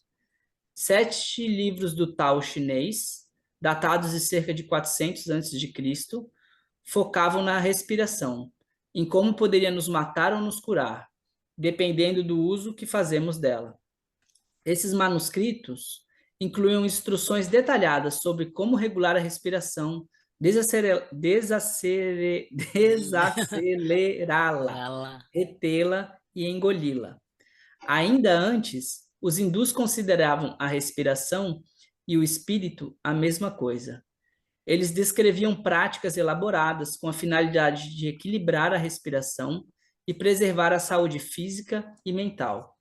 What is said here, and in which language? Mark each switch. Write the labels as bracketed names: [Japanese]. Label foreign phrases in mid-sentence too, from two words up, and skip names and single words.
[Portuguese] 7 livros do Tao chinês, datados de cerca de 400 a.C., focavam na respiração, em como poderia nos matar ou nos curar, dependendo do uso que fazemos dela. Esses manuscritos incluíam instruções detalhadas sobre como regular a respiração, desacelerá-la, retê-la e engoli-la. Ainda antes, os hindus consideravam a respiração e o espírito a mesma coisa. Eles descreviam práticas elaboradas com a finalidade de equilibrar a respiração e preservar a saúde física e mental.